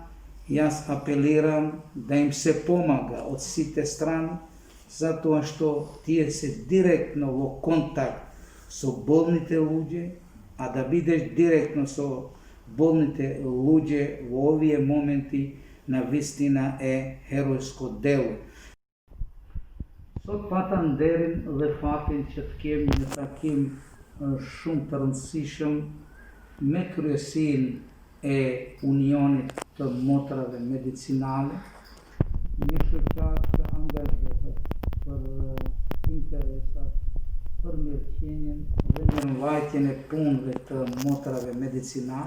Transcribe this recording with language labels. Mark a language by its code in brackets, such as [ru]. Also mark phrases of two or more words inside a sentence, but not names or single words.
[mk] Јас апелирам да им се помага од сите страни, затоа што тие се директно во контакт со болните луѓе, а да бидеш директно со болните луѓе во овие моменти навистина е heroјsко дело. [sq] Sot pata nderin dhe fatin që të kemi një takim shumë të rëndësishëm me kryesin e Unionit të Motrave Medicinale, një shoqar që angazhohet për interesat, për mirëqenjen dhe mirëmbajtjen e punëve të motrave medicinale.